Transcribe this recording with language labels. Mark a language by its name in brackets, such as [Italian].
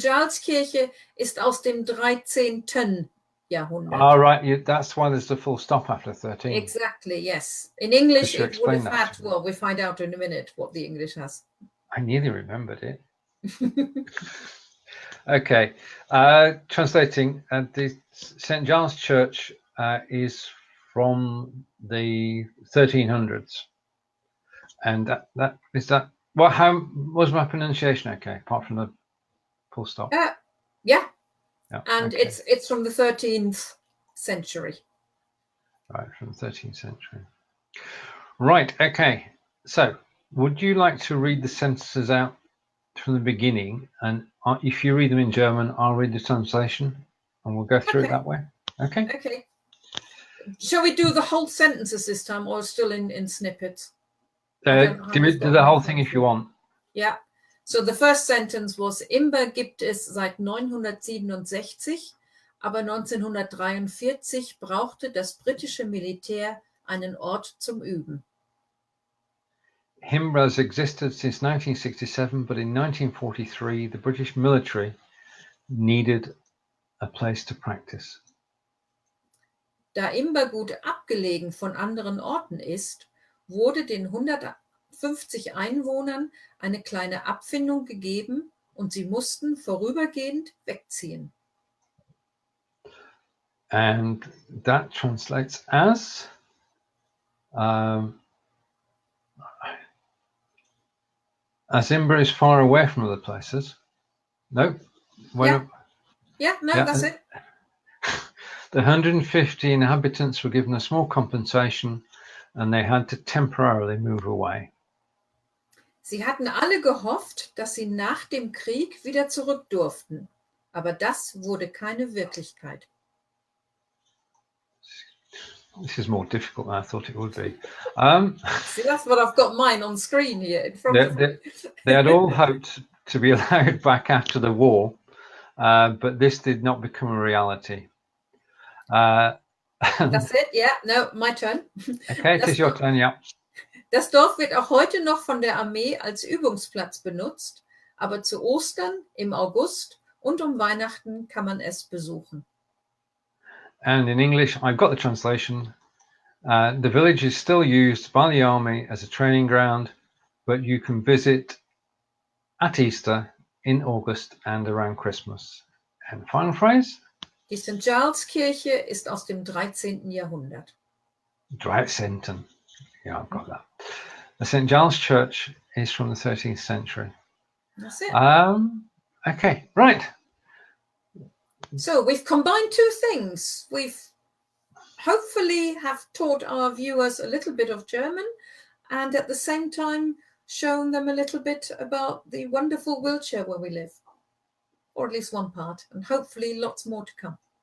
[German] Giles Kirche ist aus dem 13. Jahrhundert. [English] All right. That's why there's the full stop after 13. Exactly. Yes. In English, it would have had. Well, we'll find out in a minute what the English has. I nearly remembered it. Okay. Translating, the St. Giles Church is from the 1300s. And that is that. Well, how was my pronunciation okay, apart from the full stop? Yeah. And okay. it's from the 13th century. Right, from the 13th century. Right, okay. So, would you like to read the sentences out from the beginning? And if you read them in German, I'll read the translation, and we'll go through it that way. Okay? Okay. Shall we do the whole sentences this time, or still in snippets? Do the whole thing if you want. Yeah. So the first sentence was, [German] Imber gibt es seit 967, aber 1943 brauchte das britische Militär einen Ort zum Üben. [English] Imber has existed since 1967, but in 1943 the British military needed a place to practice. [German] Da Imber gut abgelegen von anderen Orten ist, wurde den 150 Einwohnern eine kleine Abfindung gegeben und sie mussten vorübergehend wegziehen. [English] And that translates as As Imber is far away from other places. No? That's it. The 150 inhabitants were given a small compensation and they had to temporarily move away. [German] Sie hatten alle gehofft, dass sie nach dem Krieg wieder zurück durften. Aber das wurde keine Wirklichkeit. [English] This is more difficult than I thought it would be. See, that's what I've got mine on screen here in front of me. They had all hoped to be allowed back after the war, but this did not become a reality. That's it, yeah, no, my turn. Okay, it is your turn, yeah. [German] Das Dorf wird auch heute noch von der Armee als Übungsplatz benutzt, aber zu Ostern, im August und um Weihnachten kann man es besuchen. [English] And in English, I've got the translation. The village is still used by the army as a training ground, but you can visit at Easter, in August and around Christmas. And final phrase? [German] Die St. Giles Kirche ist aus dem 13. Jahrhundert. [English] 13. Yeah, I've got that. The St. Giles Church is from the 13th century. That's it. Okay, right. So we've combined two things. We've hopefully have taught our viewers a little bit of German and at the same time shown them a little bit about the wonderful Wiltshire where we live, or at least one part, and hopefully lots more to come.